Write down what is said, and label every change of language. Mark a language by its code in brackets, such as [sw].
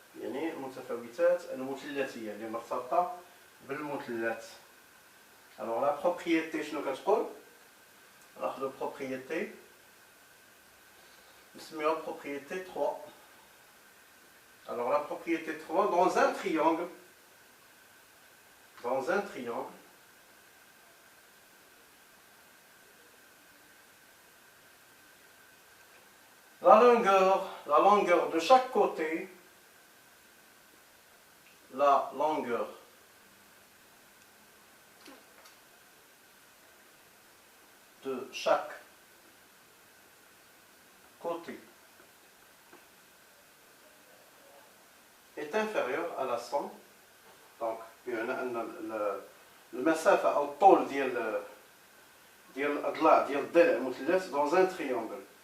[ar] يعني المتفاوتات المثلثية اللي مرتبطة بالمثلث. [fr] Alors la propriété, [ar] شنو كتقول؟ ناخذ [fr] propriété نسميوها propriété 3. Alors la propriété 3 dans un triangle la longueur de chaque côté, la longueur de chaque côté est inférieure à la somme. [ar] Donc بمعنى أن المسافة أو الطول ديال الأضلاع ديال الضلع مثلث [fr] dans un triangle.